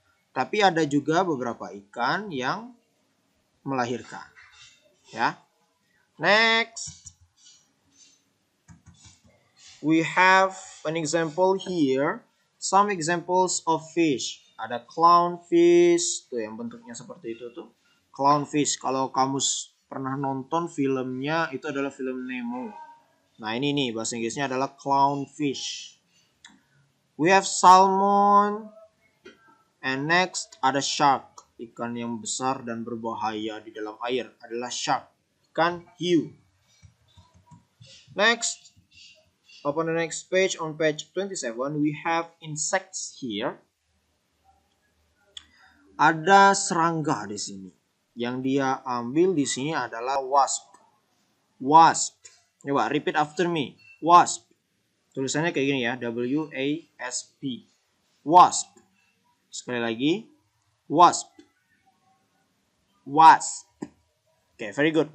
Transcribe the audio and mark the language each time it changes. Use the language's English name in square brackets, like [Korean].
[Indonesian] Tapi ada juga beberapa ikan yang melahirkan. Ya. [English] Next, we have an example here. Some examples of fish. [Indonesian] Ada clownfish, tuh yang bentuknya seperti itu tuh. Clownfish. Kalau kamu pernah nonton filmnya, itu adalah film Nemo. Nah ini nih, bahasa Inggrisnya adalah clownfish. [English] We have salmon. And next [Indonesian] ada shark. Ikan yang besar dan berbahaya di dalam air adalah shark. Ikan hiu. [English] Next, open the next page. On page 27, we have insects here. [Indonesian] Ada serangga di sini. Yang dia ambil di sini adalah wasp. Wasp. Coba [English] repeat after me. [Indonesian] Wasp. Tulisannya kayak gini ya, W-A-S-P. Wasp. Sekali lagi, wasp. Wasp. Oke, [English] very good.